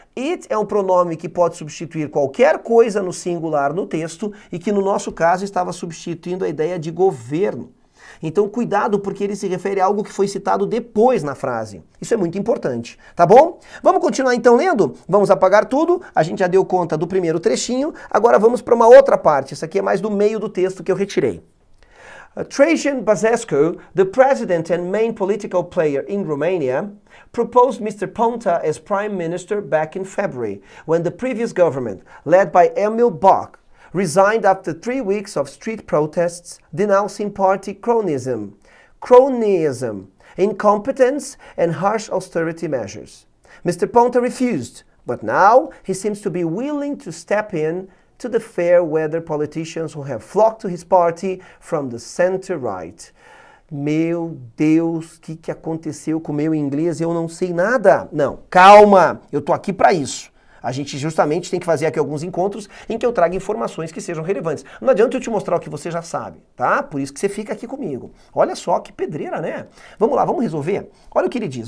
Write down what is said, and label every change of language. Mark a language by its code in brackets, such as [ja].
[pt] It é um pronome que pode substituir qualquer coisa no singular no texto e que no nosso caso estava substituindo a ideia de governo. Então cuidado porque ele se refere a algo que foi citado depois na frase. Isso é muito importante, tá bom? Vamos continuar então lendo? Vamos apagar tudo, a gente já deu conta do primeiro trechinho, agora vamos para uma outra parte, isso aqui é mais do meio do texto que eu retirei. [en] Traian Băsescu, the president and main political player in Romania, proposed Mr. Ponta as prime minister back in February, when the previous government, led by Emil Boc, resigned after 3 weeks of street protests denouncing party cronyism, incompetence, and harsh austerity measures. Mr. Ponta refused, but now he seems to be willing to step in to the fair-weather politicians who have flocked to his party from the center-right. [pt] Meu Deus, o que aconteceu com o meu inglês? Eu não sei nada. Não, calma, eu tô aqui para isso. A gente justamente tem que fazer aqui alguns encontros em que eu trago informações que sejam relevantes. Não adianta eu te mostrar o que você já sabe, tá? Por isso que você fica aqui comigo. Olha só que pedreira, né? Vamos lá, vamos resolver? Olha o que ele diz.